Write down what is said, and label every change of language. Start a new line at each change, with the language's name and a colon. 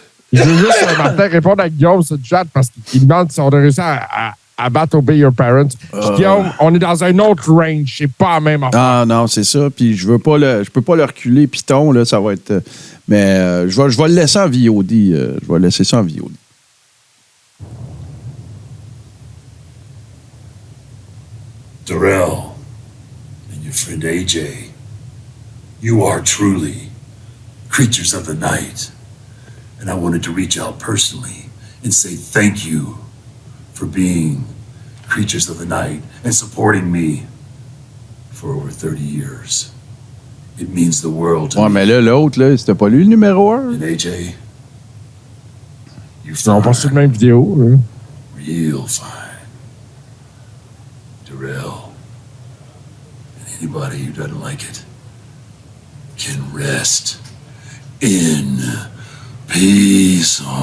French: Je veux juste, Martin, répondre à Guillaume sur le chat parce qu'il demande si on a réussi à battre Obey Your Parents. Guillaume, on est dans un autre range. C'est pas la même affaire. Ah non, c'est ça. Puis je peux pas le reculer. Python, là, ça va être... mais je vais le laisser en VOD. Je vais laisser ça en VOD.
English: Darrell and your friend AJ, you are truly creatures of the night. And I wanted to reach out personally and say thank you for being creatures of the night and supporting me for over 30 years. It means the world to
French: me. Ouais, mais là, l'autre, là, c'était pas lui le numéro 1.
English: And AJ,
French: Ils ont passé la même vidéo. Hein.
English: Real fine. Darrell, and anybody who doesn't like it can rest in peace.